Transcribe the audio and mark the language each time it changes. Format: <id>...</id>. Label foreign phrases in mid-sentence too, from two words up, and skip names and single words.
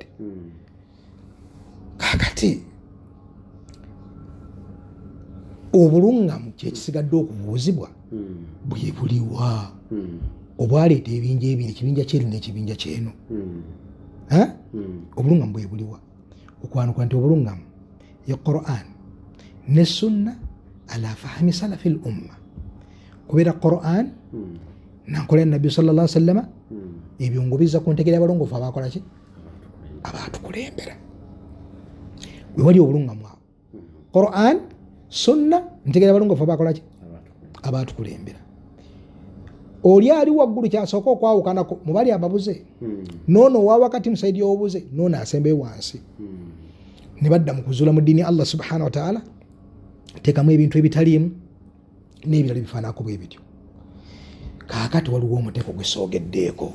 <lg>Kakati obulungamu kyekisigadde okubuuzibwa bwe buliwa obwaleeta ebinja ebiri ekibinja kyeru n'ekibinja kyeno obulungamu bwe buliwa okwanukula nti obulungamu ya Quran ne sunna</lg> <ar>على فهم سلف الأمة</ar> <lg>kubeera Quran nankola ya nabbi</lg> <ar>صلى الله عليه وسلم</ar> <lg>ebyo ngobiza ku ntegera abalongoofu abakola ki abaatukulembera we wali obulungamu awo Quran sunna ntegera abalongoofu abakola ki abaatukulembera oli ali waggulu kyasooka okwawukanako mu bali ababuze noono owa wakati musaidi y'obuze noono asembeyo wansi ne badda mu kuzuula mu ddiini</lg> <ar>الله سبحانه وتعالى</ar> <lg>teekamu ebintu ebitaliimu n'ebirala bifaanako bwe bityo kaakati waliwo omuteeko gwe soogeddeeko</lg>